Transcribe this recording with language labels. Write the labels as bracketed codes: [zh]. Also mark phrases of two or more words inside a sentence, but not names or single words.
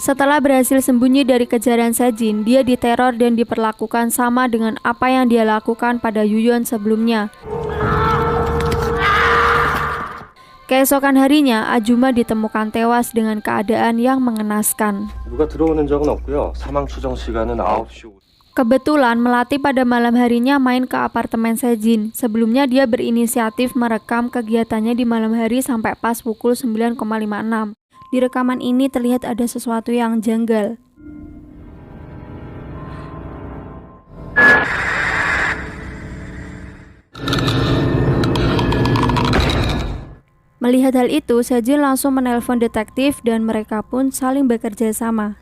[id] Setelah berhasil sembunyi dari kejaran Sejin, dia diteror dan diperlakukan sama dengan apa yang dia lakukan pada Yuyeon sebelumnya. Keesokan harinya, Ajuma ditemukan tewas dengan keadaan yang mengenaskan. [ko] 누가 들어오는 적은 없고요. 사망 추정 시간은 9시. [id] Kebetulan Melati pada malam harinya main ke apartemen Sejin. Sebelumnya dia berinisiatif merekam kegiatannya di malam hari sampai pas pukul 9,56. Di rekaman ini terlihat ada sesuatu yang janggal. Melihat hal itu, Sejin langsung menelpon detektif dan mereka pun saling bekerja sama.